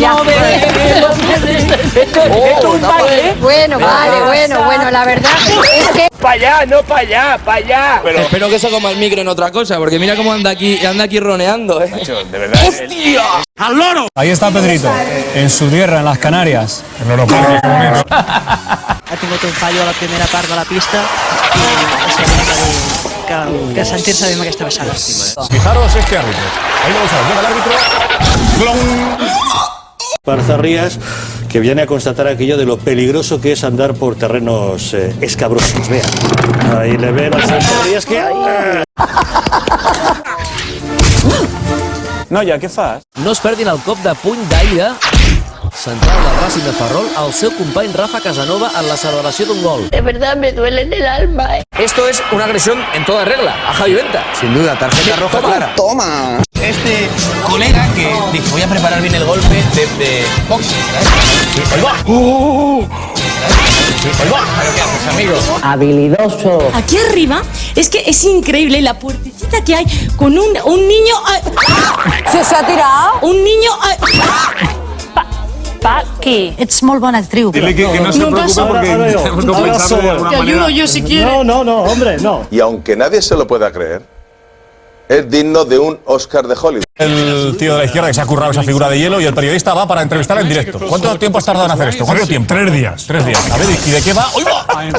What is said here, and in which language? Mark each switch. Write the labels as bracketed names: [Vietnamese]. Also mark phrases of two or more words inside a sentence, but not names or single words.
[Spanish] Bueno, bueno, la verdad es que... Pa' allá, no pa' allá, pa' allá. Espero que se coma el micro en otra cosa, porque mira cómo anda aquí roneando, Macho, de verdad. ¡Hostia! ¡Al loro! Ahí está Pedrito, en su tierra, en las Canarias. [Catalan] Ha tingut un fallo a la primera part de la pista i és una mica que sentir-se bé amb aquesta baixada. [Spanish] Fijaros este árbitro. Ahí vamos a ver, llega el árbitro. ¡Clon! Parzarrías, que viene a constatar aquello de lo peligroso que es andar por terrenos escabrosos. Vean, ahí le ven a Parzarrías que... [Catalan] Noia, què fas? No es perdin el cop de puny d'aire central del Racing de Ferrol al seu company Rafa Casanova en la celebració d'un gol. [Spanish] De verdad me duele en el alma. Esto es una agresión en toda regla a Javi Venta. Sin duda, tarjeta roja clara. ¡Toma! Este colega que dijo, voy a preparar bien el golpe de boxing. ¡Ahí va! ¡Ahí va! ¿Pero qué haces, amigo? Habilidoso. Aquí arriba es que es increíble la puertecita que hay con un niño... ¿Se ha tirado? Un niño... [Catalan] Paqui. Ets molt bona actriu. [Spanish] Dile que no se preocupe porque tenemos que compensarlo de alguna manera. Te ayudo yo si quieres. No, hombre, no. Y aunque nadie se lo pueda creer, es digno de un Oscar de Hollywood. El tío de la izquierda que se ha currado esa figura de hielo y el periodista va para entrevistar en directo. ¿Cuánto tiempo has tardado en hacer esto? ¿Cuánto tiempo? 3 días. 3 días. A ver, ¿y de qué va? ¡Hoy va!